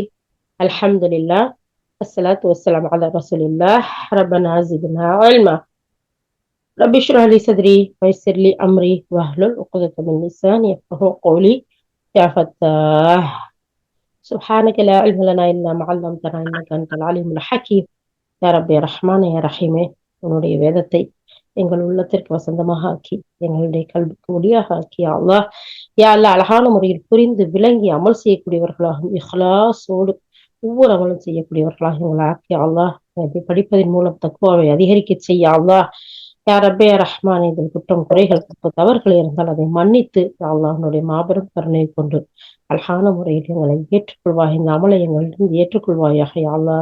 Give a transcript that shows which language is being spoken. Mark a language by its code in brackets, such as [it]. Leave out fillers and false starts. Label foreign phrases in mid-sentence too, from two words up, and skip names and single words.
[ar] الحمد لله والصلاة والسلام على رسول الله. ربنا زدنا علما. رب اشرح لي صدري ويسر لي أمري واحلل عقدة من لساني يفقهوا قولي. يا فتاح سبحانك لا علم لنا إلا ما علمتنا إنك أنت العليم الحكيم. [ta] யா ரப்பே ரஹ்மானே யா ரஹீமே, உன்னுடைய வேதத்தை எங்கள் உள்ளத்திற்கு வசந்தமாக ஆக்கி எங்களுடைய கல்விக்கு ஒளியாக ஆக்கி [ar] الله يا الله [ta] அழகான முறையில் புரிந்து விளங்கி அமல் செய்யக்கூடியவர்களாகவும் இஹ்லாஸோடு ஒவ்வொரு அமலும் செய்யக்கூடியவர்களாக எங்களை ஆக்கி அல்லாஹ் படிப்பதன் மூலம் தக்குவாவை அதிகரிக்க செய்ய அல்லாஹ் யா ரப்பே ரஹ்மான், இதில் குற்றம் குறைகள் தப்பு தவறுகள் இருந்தால் அதை மன்னித்து அல்லாஹ்னுடைய மாபெரும் கருணையை கொண்டு அழகான முறையில் எங்களை ஏற்றுக்கொள்வாய், இந்த அமலை எங்களிடம் ஏற்றுக்கொள்வாயாக [ar] يا الله.